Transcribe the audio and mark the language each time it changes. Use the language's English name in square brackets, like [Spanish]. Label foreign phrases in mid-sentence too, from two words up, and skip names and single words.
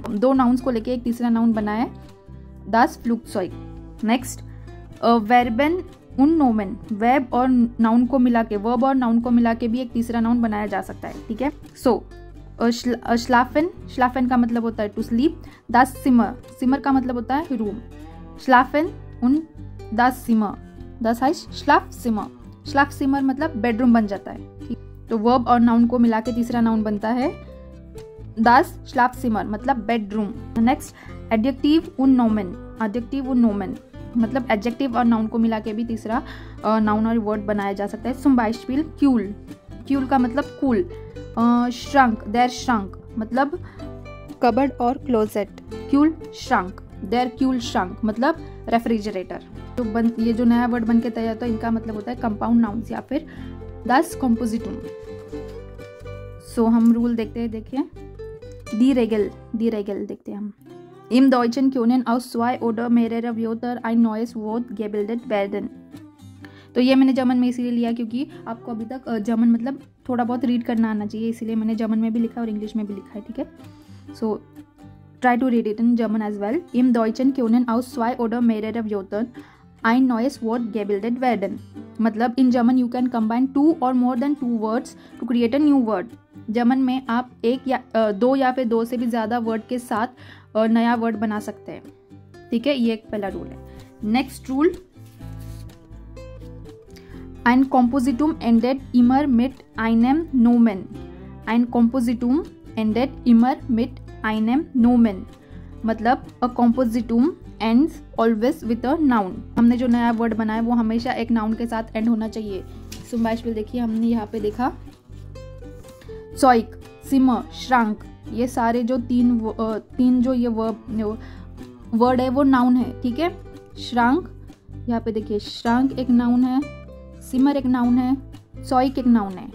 [Hindi] दो नाउन्स को लेके एक तीसरा नाउन बना है, [German] das Flugzeug. [Hindi] नेक्स्ट, [German] Verben und Nomen, [Hindi] वर्ब और नाउन को मिला के, वर्ब और नाउन को मिला के भी एक तीसरा नाउन बनाया जा सकता है, ठीक है। सो श्लाफन का मतलब होता है [English] to sleep. [German] das Zimmer [Hindi] का मतलब होता है रूम। [German] schlafen und das Zimmer, das heißt Schlafzimmer [Hindi] मतलब बेडरूम बन जाता है, ठीक। तो वर्ब और नाउन को मिला के तीसरा नाउन बनता है [German] das Schlafzimmer [Hindi] मतलब बेडरूम। नेक्स्ट, एडजेक्टिव [German] und Nomen [Hindi] मतलब एडजेक्टिव और नाउन को मिला के भी तीसरा नाउन और वर्ड बनाया जा सकता है। [German] zum Beispiel [Hindi] क्यूल का मतलब कूल। श्रंक, [German] der Schrank [Hindi] मतलब कबर्ड और क्लोजेट। [German] Kühl Schrank, der Kühl Schrank [Hindi] मतलब रेफ्रिजरेटर। तो ये जो नया वर्ड बन के तैयार होता है, इनका मतलब होता है [English] compound nouns [Hindi] या फिर [German] das Compositum। [Hindi] सो हम रूल देखते हैं, देखिए [German] die Regel [Hindi] देखते हैं हम। [German] Im Deutschen können aus zwei oder mehrere Wörter ein neues Wort gebildet werden। [Hindi] तो ये मैंने जर्मन में इसीलिए लिया क्योंकि आपको अभी तक जर्मन मतलब थोड़ा बहुत रीड करना आना चाहिए, इसीलिए मैंने जर्मन में भी लिखा और इंग्लिश में भी लिखा है, ठीक है। [English] So try to read it in German as well. [German] Im Deutschen können aus zwei oder mehrere Wörtern ein neues Wort gebildet werden। [English] मतलब in German you can combine two और more than two words to create a new word. [Hindi] जर्मन में आप एक या दो या फिर दो से भी ज़्यादा वर्ड के साथ नया वर्ड बना सकते हैं, ठीक है। ये एक पहला रूल है। [English] next rule, [German] ein Kompositum endet immer mit einem Nomen। ein Kompositum endet immer mit einem Nomen मतलब [English] a compositum ends always with a noun। [Hindi] हमने जो नया वर्ड बनाया वो हमेशा एक नाउन के साथ एंड होना चाहिए। [German] zum Beispiel [Hindi] देखिए, हमने यहाँ पे देखा [German] Zeug, Zimmer, Schrank, [Hindi] ये सारे जो तीन जो ये वर्ड है वो नाउन है, ठीक है। श्रांक, यहाँ पे देखिए श्रांक एक नाउन है, सिमर एक नाउन है, Zeug एक नाउन है।